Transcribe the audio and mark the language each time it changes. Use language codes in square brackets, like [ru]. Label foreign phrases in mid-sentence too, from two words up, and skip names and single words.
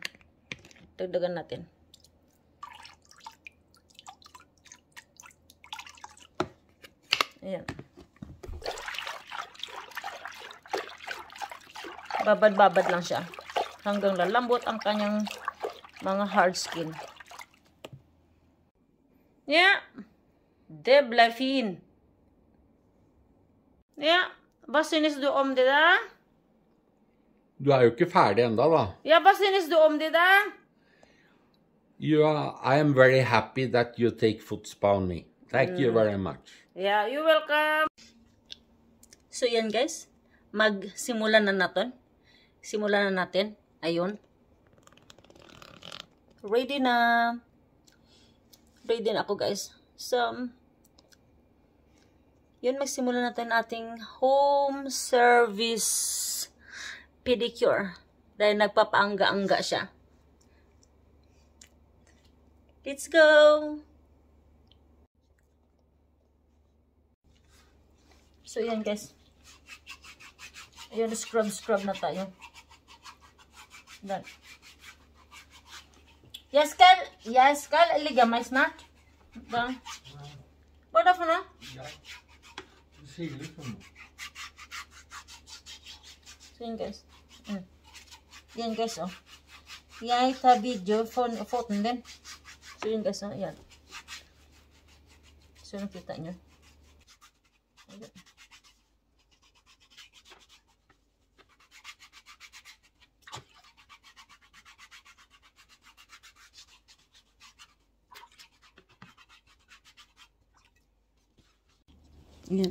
[tl] Dagdagan natin. Ayan. Babad-babad lang siya. Hanggang lalambot ang kanyang mga hard skin. [sv] Ja, det blev fin. [no] Ja, hva synes du om det da? Du er jo ikke ferdig enda da. Ja, hva synes du om det da? [en] I am very happy that you take footspa on me. Thank you very much. Yeah, you're welcome. [tl] So yan guys, magsimulan na natin. Simulan na natin. Ayun. Ready na. Ready na ako guys. So, yun, magsimula natin ating [en] home service pedicure. [tl] Dahil nagpapaangga-angga siya. [en] Let's go! So, [tl] yan guys. Ayun, scrub na tayo. [sv] Done. Jag ska lägga mig snart. Va? Vad är det för något? Ja, det ser ut som det. [tl] Så yan guys. Yan guys oh. [sv] Jag tar video från foton din. [tl] Så yan guys oh. Yan. Så nakita nyo. Ayan. Yan.